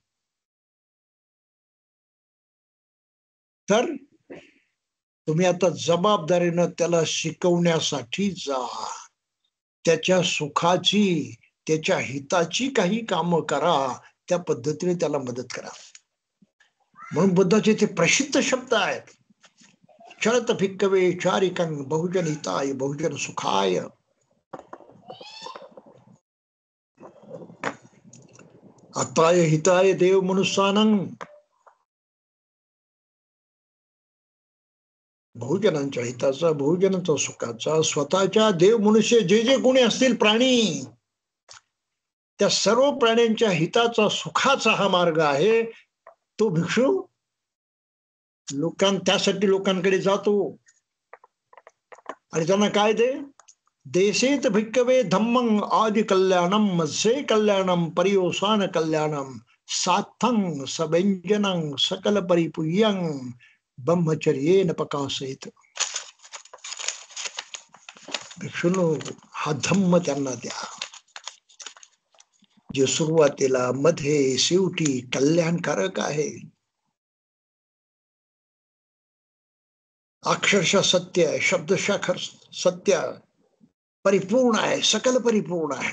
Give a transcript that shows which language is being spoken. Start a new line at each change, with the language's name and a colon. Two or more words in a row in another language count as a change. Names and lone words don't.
Marathi: तर तुम्ही आता जबाबदारीनं त्याला शिकवण्यासाठी जा, त्याच्या सुखाची, त्याच्या हिताची काही कामं करा, त्या पद्धतीने त्याला मदत करा. म्हणून बुद्धाचे ते प्रसिद्ध शब्द आहेत,
Pali: चरत भिक्कवे चारिकं बहुजन हिताय बहुजन सुखाय. अताय हिताय देव मनुष्यानं,
Marathi: बहुजनांच्या हिताचा, बहुजनांच्या सुखाचा, स्वतःच्या देव मनुष्य जे जे कोणी असतील प्राणी, त्या सर्व प्राण्यांच्या हिताचा, सुखाचा हा मार्ग आहे. तो भिक्षू त्यासाठी लोकांकडे जातो आणि त्यांना काय दे,
Pali: देशेत भिक्कवे धम्मं आदि कल्याणम मत्स्य कल्याणम परियोसान कल्याणम साथं सव्यंजनं सकल परिपुय्यं ब्रह्मचर्येन प्रकाशयेत.
Marathi: भिक्षुनो, हा धम्म त्यांना द्या, जे सुरुवातीला, मध्ये, शेवटी कल्याणकारक आहे. अक्षरशः सत्य आहे, शब्दशः सत्य परिपूर्ण आहे, सकल परिपूर्ण आहे.